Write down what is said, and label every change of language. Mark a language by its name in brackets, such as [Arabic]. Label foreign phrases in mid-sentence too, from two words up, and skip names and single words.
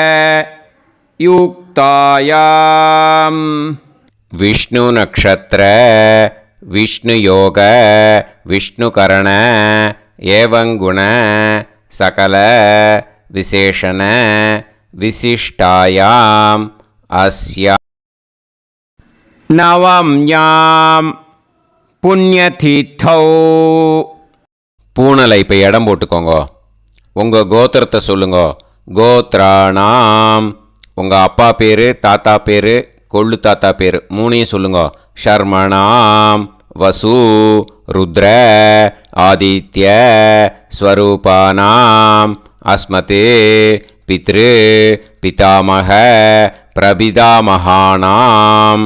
[Sanskrit] युक्तायां विष्णु नक्षत्र विष्णु योग विष्णुकरण एवं गुण सकल विशेषण विशिष्टायाम अस्या नवम्यां पुण्यतिथौ. [Tamil] பூனலை இப்போ இடம் போட்டுக்கோங்க. உங்கள் கோத்திரத்தை சொல்லுங்க. [Sanskrit] கோத்ராணாம். [Tamil] உங்கள் அப்பா பேர், தாத்தா பேர், கொள்ளு தாத்தா பேர் 3ஐயும் சொல்லுங்க. [Sanskrit] ஷர்மணாம் வசு ருத்ர ஆதித்ய ஸ்வரூபானாம் அஸ்மத் பித்ரு பிதாமக பிரபிதாமகானாம்.